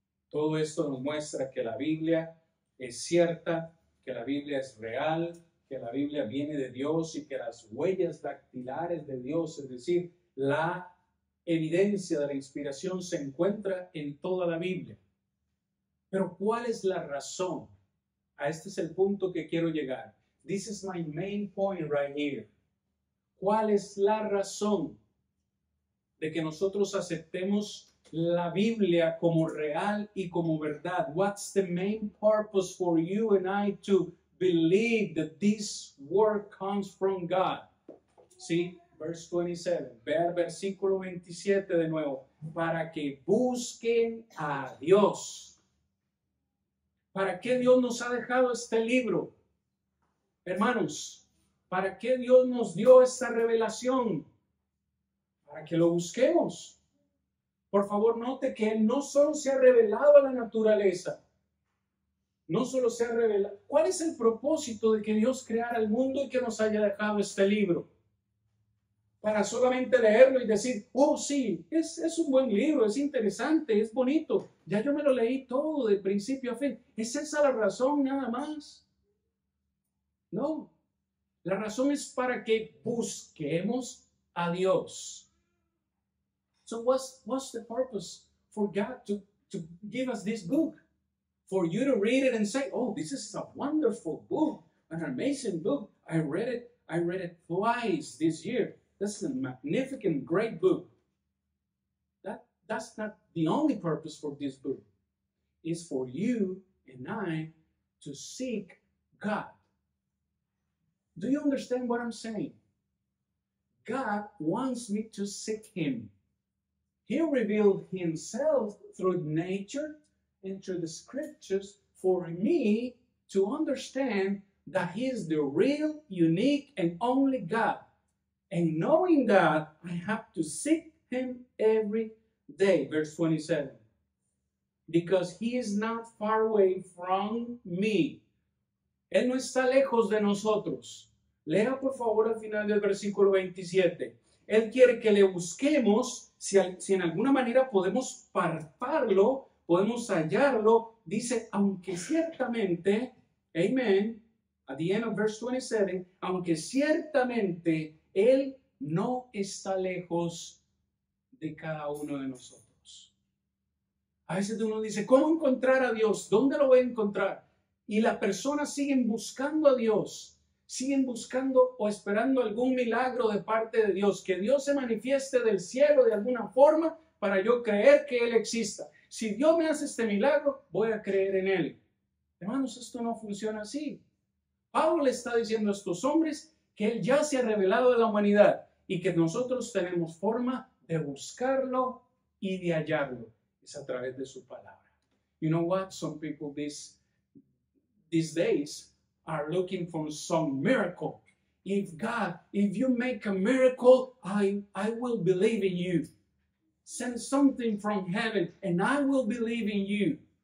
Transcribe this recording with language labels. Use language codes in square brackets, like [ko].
[es] Todo esto nos muestra que la Biblia es cierta, que la Biblia es real, que la Biblia viene de Dios y que las huellas dactilares de Dios, es decir, la evidencia de la inspiración, se encuentra en toda la Biblia. Pero ¿cuál es la razón? A este es el punto que quiero llegar. [en] This is my main point right here. [es] ¿Cuál es la razón de que nosotros aceptemos la Biblia como real y como verdad? [en] What's the main purpose for you and I to believe that this word comes from God? [es] Sí, [en] verse 27. [es] Ve al versículo 27 de nuevo. Para que busquen a Dios. ¿Para qué Dios nos ha dejado este libro? Hermanos, ¿para qué Dios nos dio esta revelación? Para que lo busquemos. Por favor, note que Él no solo se ha revelado a la naturaleza, no solo se ha revelado. ¿Cuál es el propósito de que Dios creara el mundo y que nos haya dejado este libro? Para solamente leerlo y decir, oh sí, es un buen libro, es interesante, es bonito. Ya yo me lo leí todo de principio a fin. ¿Es esa la razón nada más? No. La razón es para que busquemos a Dios. [en] So what's the purpose for God to give us this book? For you to read it and say, oh, this is a wonderful book, an amazing book. I read it twice this year. That's a magnificent, great book. That's not the only purpose for this book. It's for you and I to seek God. Do you understand what I'm saying? God wants me to seek Him. He revealed Himself through nature and through the scriptures for me to understand that He is the real, unique, and only God. And knowing that, I have to seek him every day. Verse 27. Because he is not far away from me. [es] Él no está lejos de nosotros. Lea por favor al final del versículo 27. Él quiere que le busquemos, si en alguna manera podemos palparlo, podemos hallarlo. Dice, aunque ciertamente, amen, [en] at the end of verse 27, [es] aunque ciertamente Él no está lejos de cada uno de nosotros. A veces uno dice, ¿cómo encontrar a Dios? ¿Dónde lo voy a encontrar? Y las personas siguen buscando a Dios, siguen buscando o esperando algún milagro de parte de Dios, que Dios se manifieste del cielo de alguna forma para yo creer que Él exista. Si Dios me hace este milagro, voy a creer en Él. Hermanos, esto no funciona así. Pablo le está diciendo a estos hombres que Él ya se ha revelado a la humanidad y que nosotros tenemos forma de buscarlo y de hallarlo. Es a través de su palabra. [en] You know what? Some people these days are looking for some miracle. If you make a miracle, I will believe in you. Send something from heaven and I will believe in you.